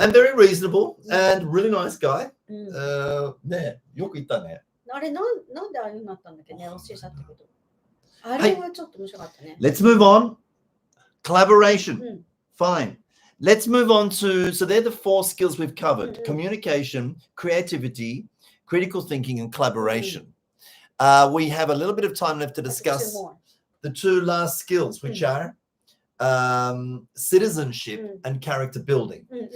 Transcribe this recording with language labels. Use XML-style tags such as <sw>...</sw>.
<en>And very reasonable and really nice guy. うん</en> <ja>ね、よく言ったね。あれなんでああいうになったんだっけね、忘れちゃったけど。あれはちょっと面白かったね。</ja> <en>Let's move on. Collaboration. うん Fine. Let's move on to, so they're the 4 skills we've covered: communication, creativity, critical thinking, and collaboration. We have a little bit of time left to discuss the 2 last skills, which are citizenship and character building.</en>